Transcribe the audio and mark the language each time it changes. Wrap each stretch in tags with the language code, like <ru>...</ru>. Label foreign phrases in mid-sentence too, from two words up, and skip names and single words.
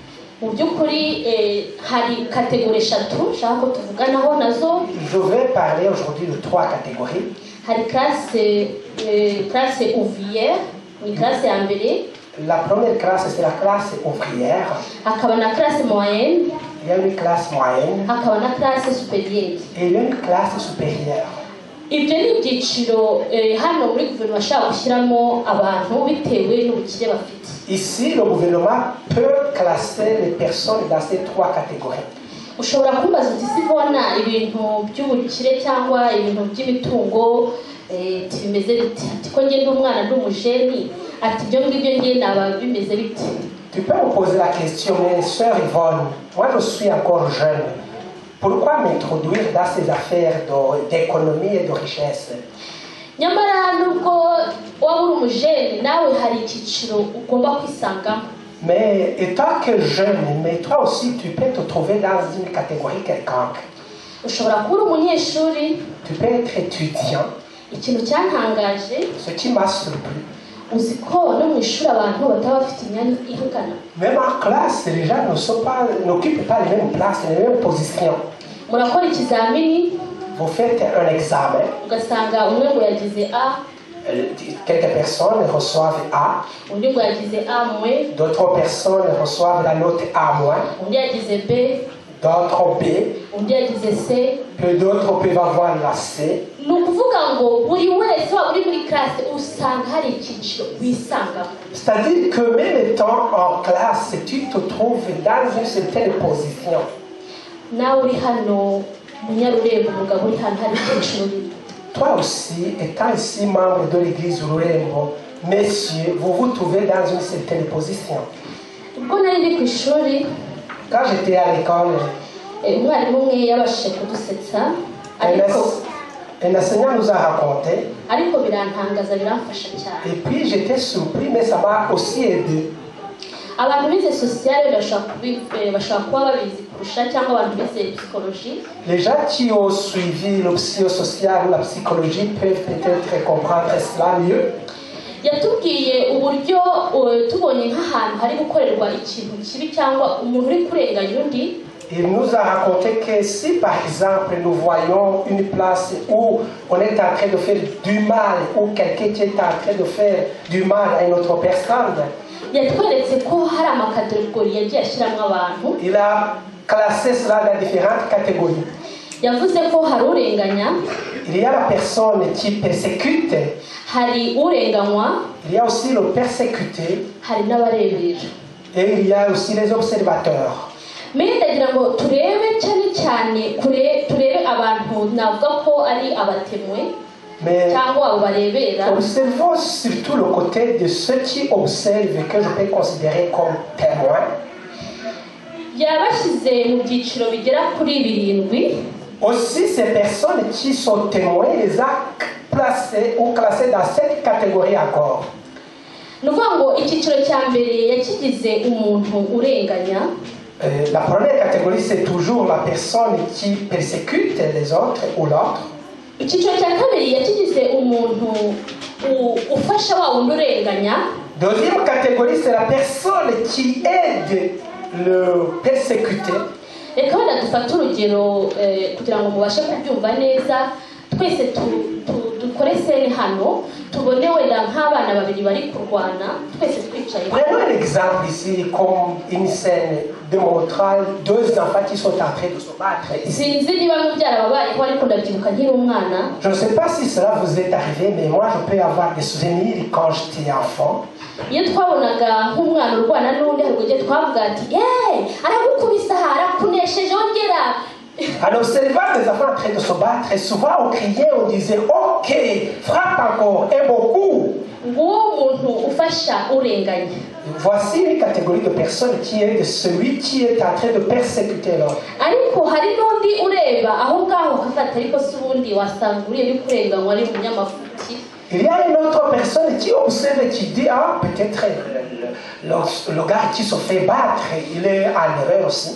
<fr>Je vais parler aujourd'hui de 3 catégories. La première classe, c'est la classe ouvrière. Il y a une classe moyenne. Et une classe supérieure.</fr> <rw>ibyo ni ibyiciro hano muri guverinoma bashaka gushyiramo abantu bitewe n'ubukire bafite.</rw> <fr>Ici, le gouvernement peut classer les personnes dans ces 3 catégories.</fr> <rw>Ushobora kumbaza uti sibona ibintu by'ubukire cyangwa ibintu by'imitungo bimeze bite? Ati ko ngende umwana nd'umujeni, ati ibyo ngibyo ngiye naba bimeze bite?</rw> <fr>Tu peux me poser la question, mais sœur Yvonne, moi je suis encore jeune. Pourquoi m'introduire dans ces affaires d'économie et de richesse?</fr> <rw>Nyamara nubwo waba uri umujeni nawe hari icyiciro ugomba kwisangamo.</rw> <fr>Mais étant que jeune, mais toi aussi tu peux te trouver dans une catégorie quelconque.</fr> <rw>Ushobora kuba uri umunyeshuri.</rw> <fr>Tu peux être étudiant.</fr> <rw>Ikintu cyantangaje,</rw> <fr>ce qui m'a surpris,</fr> <rw>uzi ko no mu ishuri abantu bataba bafite imyanya ihangana.</rw> <fr>Même en classe, les gens n'occupent pas les mêmes places, les mêmes positions.</fr> <rw>Murakora ikizamini,</rw> <fr>vous faites un examen,</fr> <rw>ugasanga umwe ngo yagize A,</rw> <fr>quelques personnes reçoivent A,</fr> <rw>undi ngo yagize A-,</rw> <fr>d'autres personnes reçoivent la note A-,</fr> <rw>undi yagize B,</rw> <fr>d'autres B,</fr> <rw>undi yagize C,</rw> <fr>que d'autres peuvent avoir la C.</fr> <rw>Ni ukuvuga ngo buri wese waba uri muri classe usanga hari icyiciro wisangamo.</rw> <fr>C'est-à-dire que même étant en classe, tu te trouves dans une certaine position.</fr> <rw>Nawe uri hano munyarurembo, umugabo uri hano hari icyiciro.</rw> <fr>Toi aussi, étant ici membre de l'église Rurembo, messieurs, vous vous trouvez dans une certaine position.</fr> <rw>Ubwo nari ndi ku ishuri,</rw> <fr>quand j'étais à l'école,</fr> <rw>umwarimu umwe yabashije kudusetsa, ariko</rw> <fr>un enseignant nous a raconté.</fr> <rw>Ariko birantangaza, biramfasha cyane.</rw> <fr>Et puis j'étais surpris, mais ça m'a aussi aidé.</fr> <rw>Abantu bize sociale bashobora kuba babizi kurusha cyangwa abantu bize psychologie.</rw> <fr>Les gens qui ont suivi le psychosocial ou la psychologie peuvent peut-être comprendre cela mieux.</fr> <rw>Yatubwiye uburyo tubonye nk'ahantu hari gukorerwa ikintu kibi cyangwa umuntu uri kurenganya undi.</rw> <fr>Il nous a raconté que si par exemple nous voyons une place où on est en train de faire du mal ou quelqu'un qui est en train de faire du mal à une autre personne,</fr> <rw>yatweretse ko hari amakategori yagiye ashyiramo abantu.</rw> <fr>Il a classé cela dans différentes catégories.</fr> <rw>Yavuze ko hari urenganya.</rw> <fr>Il y a la personne qui persécute.</fr> <rw>Hari urenganywa.</rw> <fr>Il y a aussi le persécuté.</fr> <rw>Hari n'abarebera.</rw> <fr>Et il y a aussi les observateurs.</fr> <rw>Mais ndagira ngo turebe cyane turebe abantu navuga ko ari abatemwe.</rw> <fr>Mais</fr> <rw>cyangwa</rw> <fr>observons surtout le côté de ceux qui observent, que je peux considérer comme témoins.</fr> <rw>Yabashyize mu byiciro bigera kuri 7.</rw> <fr>Aussi ces personnes qui sont témoins, les a placés ou classés dans cette catégorie encore.</fr> <rw>Nuvuga ngo icyiciro cya mbere yakigize umuntu urenganya.</rw> <fr>La première catégorie, c'est toujours la personne qui persécute les autres ou l'autre.</fr> <rw>Icyiciro cya kabiri yakigize umuntu ufasha wa wundi urenganya.</rw> <fr>Deuxième catégorie, c'est la personne qui aide le persécuté.</fr> <rw>Reka wenda dufate urugero kugira ngo mubashe kubyumva neza. Twese dukore sene hano tubone wenda nk'abana babiri bari kurwana twese twicaye.</rw> <fr>Prenons un exemple ici comme une scène démontrant 2 enfants qui sont en train de se battre.</fr> <rw>Sinzi niba byarababayeho ariko ndabyibuka nkiri umwana.</rw> <fr>Je ne sais pas si cela vous est arrivé, mais moi je peux avoir des souvenirs quand j'étais enfant.</fr> <rw>Iyo twabonaga nk'umwana urwana n'undi hari kujya twavuga ati aragukubisa arakunesheje ongera.</rw> <fr>En observant les enfants en train de se battre, et souvent on criait, on disait ok, frappe encore, et beaucoup. Voici une catégorie de personnes qui est de celui qui est en train de persécuter l'autre. Il y a une autre personne qui observe et qui dit peut-être le gars qui se fait battre, il est en erreur aussi.</fr>